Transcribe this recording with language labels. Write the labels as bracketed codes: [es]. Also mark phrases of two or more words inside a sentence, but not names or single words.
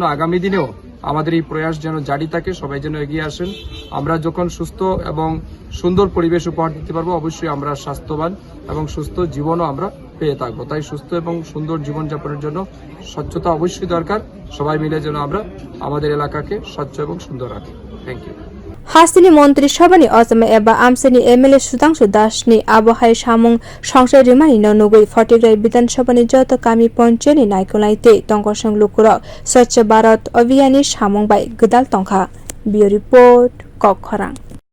[bn] আগামী দিনেও আমাদের এই প্রয়াস যেন জারি থাকে, সবাই যেন এগিয়ে আসেন। আমরা যখন সুস্থ এবং সুন্দর পরিবেশ উপহার দিতে পারবো অবশ্যই আমরা স্বাস্থ্যবান এবং সুস্থ জীবনও আমরা পেয়ে থাকবো। তাই সুস্থ এবং সুন্দর জীবনযাপনের জন্য স্বচ্ছতা অবশ্যই দরকার। সবাই মিলে যেন আমরা আমাদের এলাকাকে স্বচ্ছ এবং সুন্দর রাখি। [en] thank you. [brx] हास्तिनि मन्त्री सभानि अजमा एबा आमचाइनि एमएलए सुधांशु दासनि आबहाय samwng songhsairwkha नुगै फटिकराई विधानसभानि जत कामी पञ्चायतनि नायकलाइते तंगसं लुकुरक स्वच्छ भारत अभियाननि samwng bai गदाल तंखा। बियो रिपोर्ट kokti।